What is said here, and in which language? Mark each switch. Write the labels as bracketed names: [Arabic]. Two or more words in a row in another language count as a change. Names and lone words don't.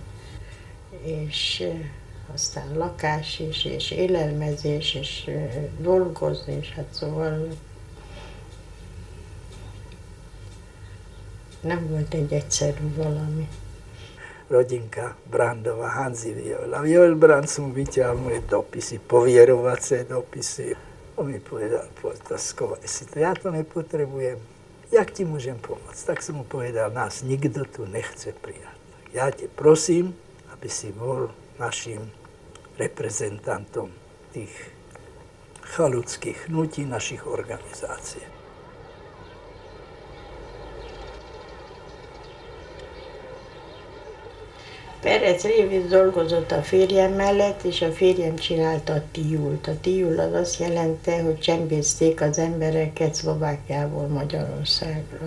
[Hungarian] És aztán lakás és élelmezés, és dolgozni, és hát szóval nem volt egy egyszerű valami. [Slovak] Rodinka Brandová, Hanzi Viola. Joel Brand som vyťahol moje dopisy, povierovacie dopisy. On mi povedal, skovaj si to, ja to nepotrebujem. Jak ti môžem pomôcť? Tak som mu povedal, nás nikto tu nechce prijať. Ja te prosím, aby si bol našim reprezentantom tých chaluckých hnutí, našich organizácií. [Hungarian] Perec Révész dolgozott a férjem mellett, és a férjem csinálta a tiult. A tiul az azt jelenti, hogy csempészték az embereket Szlovákiából Magyarországra.